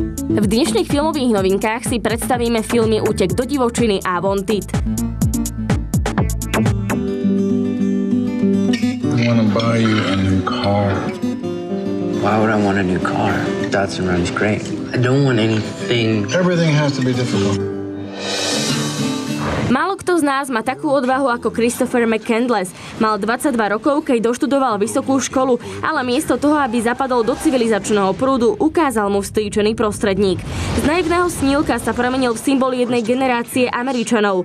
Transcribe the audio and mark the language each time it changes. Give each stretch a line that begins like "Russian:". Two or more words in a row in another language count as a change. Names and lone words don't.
Slovak: V dnešných filmových novinkách si predstavíme filmy Útek do divočiny a Wanted.
English: I want to buy you a new car. Why would I want a new car? Datsun runs great. I don't want anything. Everything has to be difficult.
Slovak: Málo kto z nás má takú odvahu ako Christopher McCandless. Mal 22 rokov, keď doštudoval vysokú školu, ale miesto toho, aby zapadol do civilizačného prúdu, ukázal mu vstýčený prostredník. Z naivného snílka sa premenil v symbol jednej generácie Američanov.